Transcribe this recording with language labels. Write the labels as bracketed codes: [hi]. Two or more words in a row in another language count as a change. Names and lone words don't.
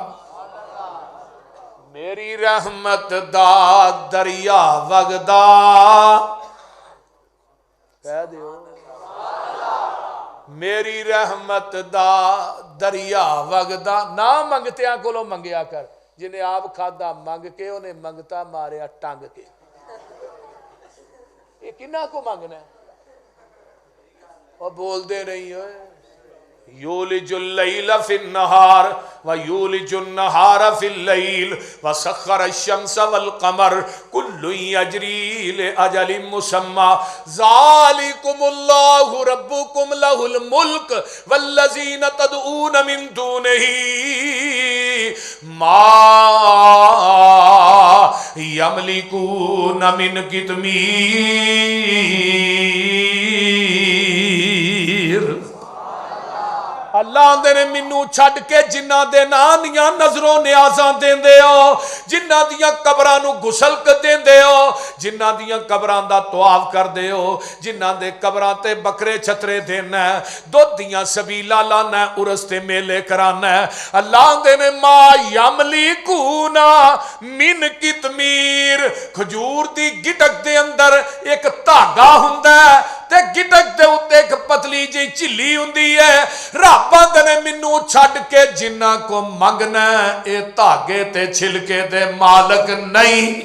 [pa] میری رحمت دا دریا وگدا کہہ دیو، میری رحمت دا دریا وگدا. نہ منگتیاں کولوں منگیا کر، جنہیں آپ کھادا منگ کے انہیں منگتا ماریا ٹنگ کے. [hi] ये [pa] کنا کو منگنا ہے, [hi] और बोलते नहीं हो। [ar] يولج الليل في النهار ويولج النهار في الليل وسخر الشمس والقمر كل يجري لأجل مسمى ذلكم الله ربكم له الملك والذين تدعون من دونه ما يملكون من قطمير. [pa] اللہ آندے نے مینوں چھڈ کے جنہاں دے ناں دیاں نظروں نیازاں دیندے ہو، جنہاں دیاں قبراں نوں غسل دیندے ہو، جنہاں دیاں قبراں دا طواف کردے ہو، جنہاں دے قبراں تے بکرے چھترے دینا، دودھ دیاں سبیلا لانا، عرس تے میلے کرانا. اللہ آندے نے [ar] ما يملكون من قطمير, [pa] کھجور دی گٹک دے اندر ایک دھاگا ہندا ہے تے گٹک دے اتے ایک پتلی جی جھلی ہندی ہے. رب آندے نے مینوں چھڈ کے جنہاں کو منگنا اے دھاگے تے چھلکے دے مالک نہیں.